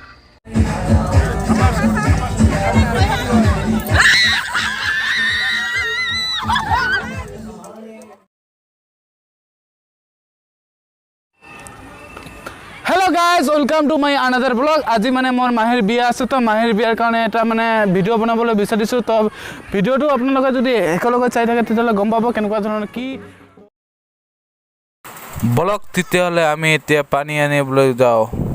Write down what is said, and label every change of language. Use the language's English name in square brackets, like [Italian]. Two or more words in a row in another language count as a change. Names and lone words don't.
[English] Hello guys welcome to my another blog. [Assamese] আজি মানে মোৰ মাহিৰ বিয়া আছে তো মাহিৰ বিয়াৰ কাৰণে এটা মানে ভিডিঅ' বনাবলৈ বিচাৰিছো তো ভিডিঅ'টো আপোনালোকে যদি একেলগে চাই থাকে তেতিয়ালে গম পাব কেনেকুৱা ধৰণৰ কি ব্লগ তেতিয়ালে আমি এতিয়া পানী আনিবলৈ যাওঁ।